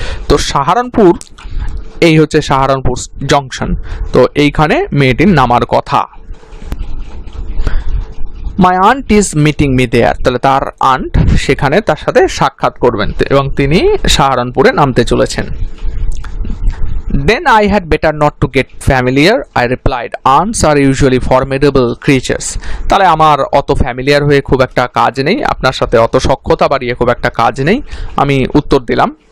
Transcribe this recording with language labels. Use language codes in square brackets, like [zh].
[bn] তো সাহারানপুর, এই হচ্ছে সাহারানপুর জংশন, তো এইখানে মেয়েটির নামার কথা। [en] my aunt is meeting me there, [bn] তাহলে তার আন্ট সেখানে তার সাথে সাক্ষাৎ করবেন এবং তিনি সাহারানপুরে নামতে চলেছেন। [en] Then I had better not to get familiar, I replied. Aunts are usually formidable creatures. [bn] তাহলে আমার অত ফ্যামিলিয়ার হয়ে খুব একটা কাজ নেই, আপনার সাথে অত সখ্যতা বাড়িয়ে খুব একটা কাজ নেই, আমি উত্তর দিলাম।